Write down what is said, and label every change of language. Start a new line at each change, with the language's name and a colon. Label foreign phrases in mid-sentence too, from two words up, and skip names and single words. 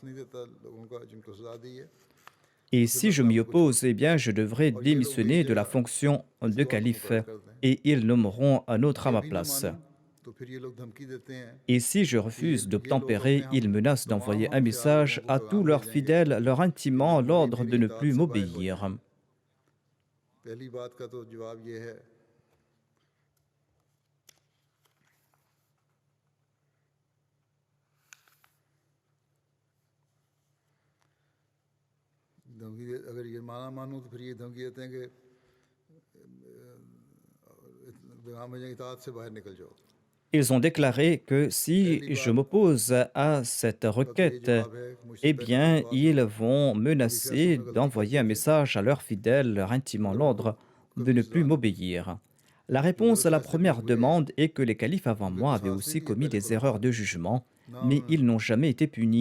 French: Et si je m'y oppose, eh bien, je devrais démissionner de la fonction de calife et ils nommeront un autre à ma place. Et si je refuse d'obtempérer, ils menacent d'envoyer un message à tous leurs fidèles leur intimant l'ordre de ne plus m'obéir.
Urdu: اگر یہ مانا مانوں تو پھر یہ دھمکی دیتے ہیں کہ پیغام بھیجیں کہ اطاعت سے باہر نکل جاؤ.
French: Ils ont déclaré que si je m'oppose à cette requête, eh bien, ils vont menacer d'envoyer un message à leurs fidèles leur intimant l'ordre de ne plus m'obéir. La réponse à la première demande est que les califes avant moi avaient aussi commis des erreurs de jugement, mais ils n'ont jamais été punis.